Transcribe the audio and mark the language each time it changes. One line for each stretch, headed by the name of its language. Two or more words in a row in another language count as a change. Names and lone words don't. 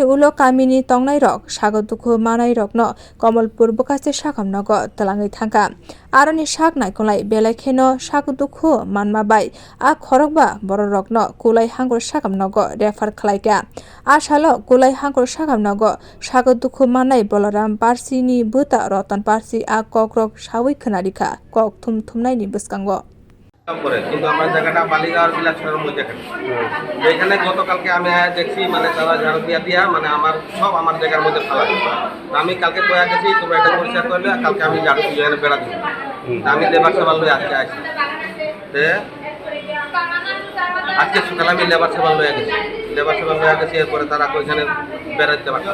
Kok Borok: ulo kamini tongnai rok sago dukhu manai rok no kamalpur bukase sakam nogo talangai thangka aroni sak naikolai belai kheno sago dukhu manma bai a khorok ba borok no kulai hangor sakam nogo refer khlaikya a salo kulai hangor sakam nogo sago dukhu manai balaram parsini buta rotan parsi a kokrok sawi khonarikha kok thumnai ni buskango
Bangla: করে কিন্তু আমার জায়গাটা বালিগাওর বিলাসের মধ্যে এখানে গতকালকে আমি দেখছি মানে তারা ঝাড়ু দিয়া মানে আমার সব আমার জায়গার মধ্যে ফেলা আমি কালকে কয়া গেছি তোমরা এটা পরিষ্কার করলে কালকে আমি ঝাড়ু এখানে বেড়া দিব আমি লেবার সেবার লই আজকে আসি আজকে সকালে আমি লেবার সেবার লইয়া গেছি এরপরে তারা ওইখানে বেড়াতে পারছে